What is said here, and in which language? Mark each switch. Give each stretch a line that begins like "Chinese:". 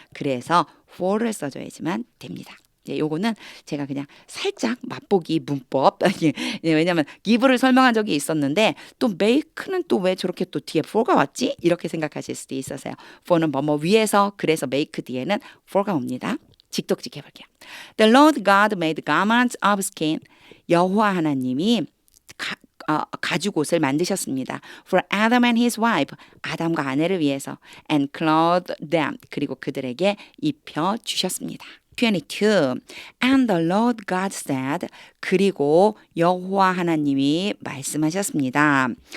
Korean: 그래서 for를 써줘야지만 됩니다. 요거는 제가 그냥 살짝 맛보기 문법 왜냐하면 give를 설명한 적이 있었는데 또 make는 또 왜 저렇게 또 뒤에 for가 왔지? 이렇게 생각하실 수도 있어서요. for는 뭐뭐 위해서 그래서 make 뒤에는 for가 옵니다. 직독직 해볼게요.
English: The Lord God made garments of skin.
Korean: 여호와 하나님이 가죽옷을 만드셨습니다.
English: For Adam and his wife.
Korean: 아담과 아내를 위해서.
English: And clothed them.
Korean: 그리고 그들에게 입혀 주셨습니다.
English: 22. And the Lord God said.
Korean: 그리고 여호와 하나님이 말씀하셨습니다.